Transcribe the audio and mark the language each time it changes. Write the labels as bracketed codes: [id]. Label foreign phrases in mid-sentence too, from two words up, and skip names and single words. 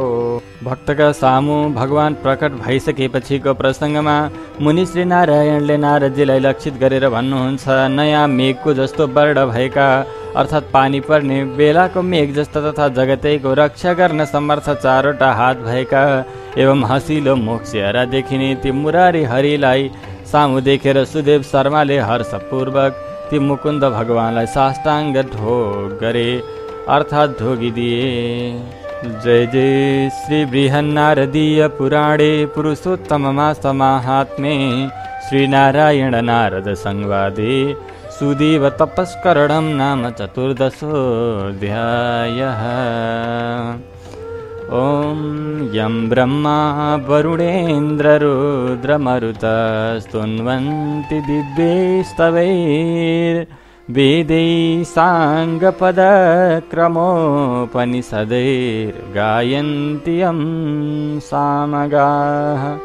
[ne] भक्तका सामु भगवान प्रकट भइसकेपछिको प्रसङ्गमा मुनि श्री नारायणले नारदजीलाई लक्षित गरेर भन्नुहुन्छ, नयाँ मेघको जस्तो वर्ण भएका अर्थात् पानी पर्ने बेलाको मेघ जस्ता तथा जगतैको रक्षा गर्न समर्थ 4वटा हात भएका एवं हँसिलो मुख चेहरा देखिने ती मुरारी हरिलाई सामु देखेर सुदेव शर्माले हर्षपूर्वक ती मुकुन्द भगवानलाई साष्टाङ्ग ढोग गरे अर्थात् ढोगिदिए। [sa] जय जय श्री बृहन्नारदीय पुराणे पुरुषोत्तममासमाहात्म्ये श्रीनारायण नारद संवादे सुदेव तपस्करणं नाम चतुर्दशोऽध्यायः। ॐ यं ब्रह्मा वरुणेन्द्ररुद्रमरुतस्तुन्वन्ति दिव्यैस्तवैर्वेदैः साङ्गपदक्रमोपनिषदैर्गायन्ति यं सामगाः।